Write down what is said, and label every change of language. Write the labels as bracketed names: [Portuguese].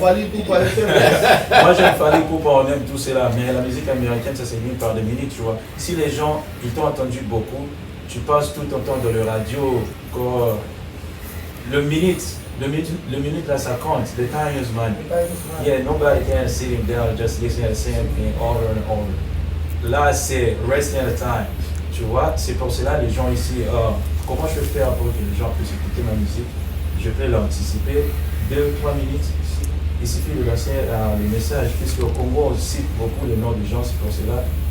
[French] Moi j'aime Fally Ipupa, on aime tout cela, mais la musique américaine ça s'élimine par des minutes, tu vois. Si les gens, ils t'ont entendu beaucoup, tu passes tout ton temps dans le radio, le minute là ça compte, [English] the time is money. Yeah, nobody can sitting down just listening to the same thing over and over. [French] Là c'est [English] wasting the time, [French] tu vois. C'est pour cela les gens ici, comment je peux faire pour que les gens puissent écouter ma musique? Je peux l'anticiper 2 ou 3 minutes. Il suffit de lancer le message, puisque au Congo on cite beaucoup les noms des gens, c'est pour cela.